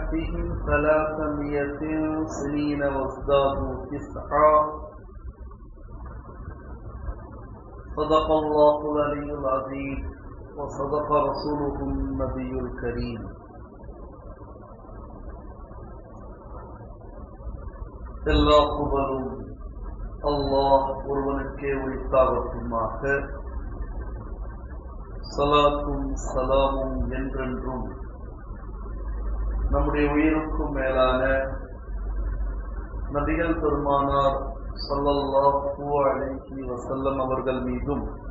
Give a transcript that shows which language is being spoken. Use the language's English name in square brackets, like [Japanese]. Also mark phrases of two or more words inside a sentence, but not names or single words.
[Arabic] بهم 300 سنين وازدادوا 9. صدق الله العلي العظيم وصدق رسوله النبي الكريم. [Tamil] எல்லா புகழும் அல்லாஹ் ஒருவனுக்கே உரித்தாகட்டுமாக. ஸலாத்தும் ஸலாமும் என்றென்றும் நம்முடைய உயிருக்கும் மேலான நபிகள் பெருமானார் [Arabic] صلى الله عليه وسلم [Tamil] அவர்கள் மீதும்,